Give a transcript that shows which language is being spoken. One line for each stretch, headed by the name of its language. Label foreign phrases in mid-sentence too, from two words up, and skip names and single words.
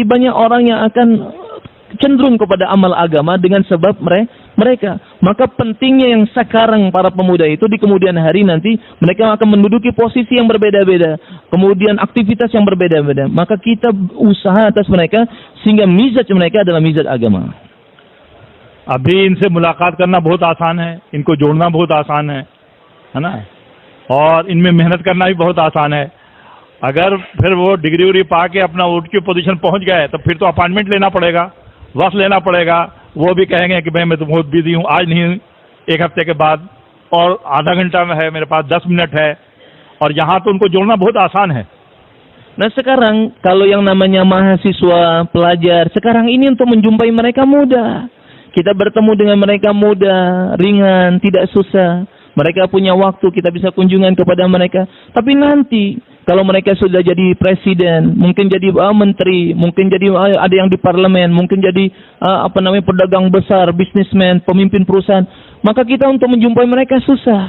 Indonesian: Banyak orang yang akan cenderung kepada amal agama dengan sebab mereka. Maka pentingnya yang sekarang para pemuda itu di kemudian hari nanti mereka akan menduduki posisi yang berbeda-beda, kemudian aktivitas yang berbeda-beda. Maka kita usaha atas mereka sehingga mizaj mereka adalah mizaj agama.
Hindi: अभी इनसे मुलाकात करना बहुत आसान है, इनको जोड़ना बहुत आसान है ना, और इनमें मेहनत करना भी बहुत आसान है। अगर फिर वो डिग्री उग्री पा के अपना ऊँट की पोजीशन पहुंच गए तो फिर तो अपॉइंटमेंट लेना पड़ेगा, वक्त लेना पड़ेगा। वो भी कहेंगे कि भाई मैं तो बहुत बिजी हूँ, आज नहीं, एक हफ्ते के बाद, और आधा घंटा में है मेरे पास, 10 मिनट है, और यहाँ तो उनको जोड़ना बहुत आसान है।
Indonesian: Nah, sekarang kalau yang namanya mahasiswa, pelajar, sekarang ini untuk menjumpai mereka mudah. Kita bertemu dengan mereka mudah, ringan, tidak susah. Mereka punya waktu, kita bisa kunjungan kepada mereka. Tapi nanti kalau mereka sudah jadi presiden, mungkin jadi menteri, mungkin jadi ada yang di parlemen, mungkin jadi pedagang besar, bisnismen, pemimpin perusahaan, maka kita untuk menjumpai mereka susah.